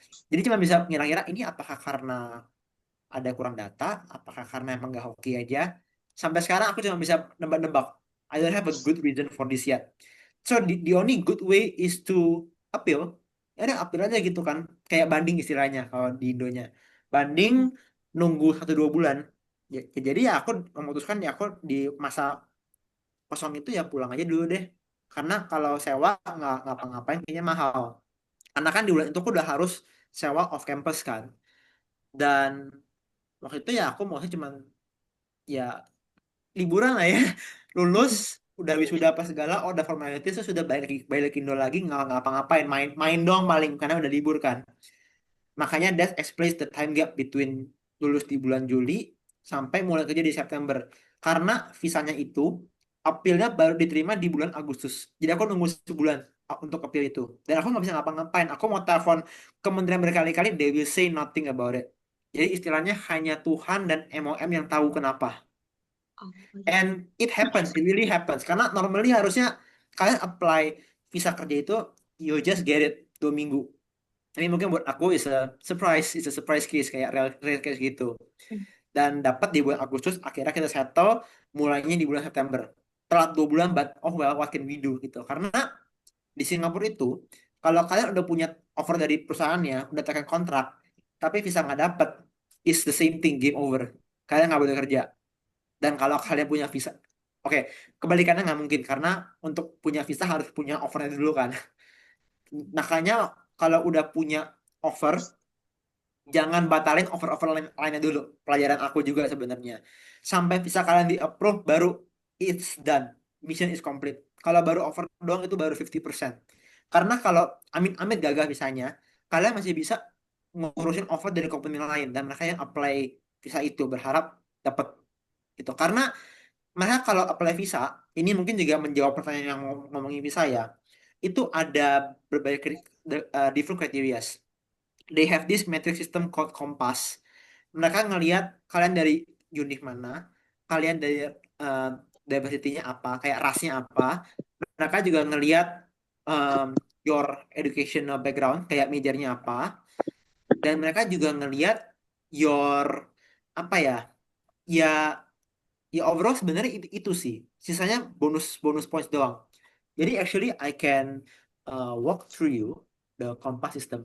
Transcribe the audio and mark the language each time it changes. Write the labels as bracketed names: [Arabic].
[Indonesian] Jadi cuma bisa ngira-ngira ini apakah karena ada kurang data, apakah karena emang nggak hoki aja. Sampai sekarang aku cuma bisa nebak-nebak. [English] I don't have a good reason for this yet. So the only good way is to appeal. [Indonesian] Ya udah appeal aja gitu kan. Kayak banding istilahnya kalau di Indonya. Banding nunggu 1-2 bulan. Jadi ya aku memutuskan ya aku di masa kosong itu ya pulang aja dulu deh. Karena kalau sewa nggak ngapa-ngapain kayaknya mahal. Karena kan di bulan itu aku udah harus sewa off campus kan. Dan waktu itu ya aku mau cuman ya liburan lah ya. Lulus udah wisuda apa segala, oh udah formalities terus sudah balik lagi Indo lagi nggak ngapa-ngapain, main dong paling karena udah libur kan. Makanya that explains the time gap between lulus di bulan Juli sampai mulai kerja di September. Karena visanya itu appeal-nya baru diterima di bulan Agustus. Jadi aku nunggu sebulan untuk appeal itu. Dan aku nggak bisa ngapa-ngapain. Aku mau telepon kementerian berkali-kali, they will say nothing about it. Jadi istilahnya hanya Tuhan dan MOM yang tahu kenapa. Oh, gitu. [English] And it happens, it really happens. [Indonesian] Karena normally harusnya kalian apply visa kerja itu, you just get it 2 minggu. Ini mungkin buat aku is a surprise case kayak real case gitu. Hmm. Dan dapat di bulan Agustus, akhirnya kita settle mulainya di bulan September. Telat 2 bulan, but oh well, what can we do gitu. Karena di Singapura itu, kalau kalian udah punya offer dari perusahaannya, udah tekan kontrak, tapi visa nggak dapet, is the same thing, game over. Kalian nggak boleh kerja. Dan kalau kalian punya visa, oke, kebalikannya nggak mungkin karena untuk punya visa harus punya offernya dulu kan. Makanya kalau udah punya offer, jangan batalin offer-offer lainnya dulu. Pelajaran aku juga sebenarnya. Sampai visa kalian di approve baru it's done. Mission is complete. Kalau baru offer doang itu baru 50%. Karena kalau amit-amit gagal visanya, kalian masih bisa ngurusin offer dari company lain dan mereka yang apply visa itu berharap dapat itu. Karena mereka kalau apply visa, ini mungkin juga menjawab pertanyaan yang ngomongin visa ya. Itu ada berbagai different criteria. [English] They have this metric system called Compass. [Indonesian] Mereka ngelihat kalian dari unit mana, kalian dari uh, diversity-nya apa, kayak rasnya apa. Mereka juga ngelihat um, your educational background, kayak majornya apa. Dan mereka juga ngelihat your apa ya, ya ya overall sebenarnya itu sih. Sisanya bonus bonus points doang. [English] Jadi actually I can walk through you the Compass system.